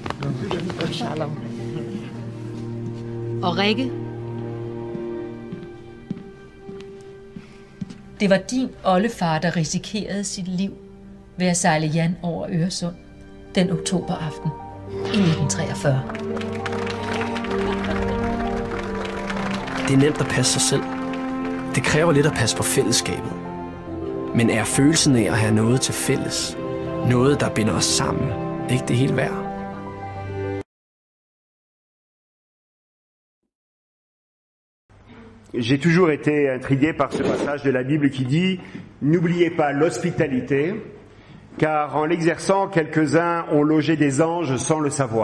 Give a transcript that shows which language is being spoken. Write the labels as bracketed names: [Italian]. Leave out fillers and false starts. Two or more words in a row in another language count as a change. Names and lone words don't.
[Danish] Og Rikke, det var din oldefar, der risikerede sit liv ved at sejle Jan over Øresund den oktoberaften i 1943. Det er nemt at passe sig selv. Det kræver lidt at passe på fællesskabet. Men er følelsen af at have noget til fælles, noget der binder os sammen, ikke det hele værd? [French] J'ai toujours été intrigué par ce passage de la Bible qui dit « N'oubliez pas l'hospitalité, car en l'exerçant, quelques-uns ont logé des anges sans le savoir.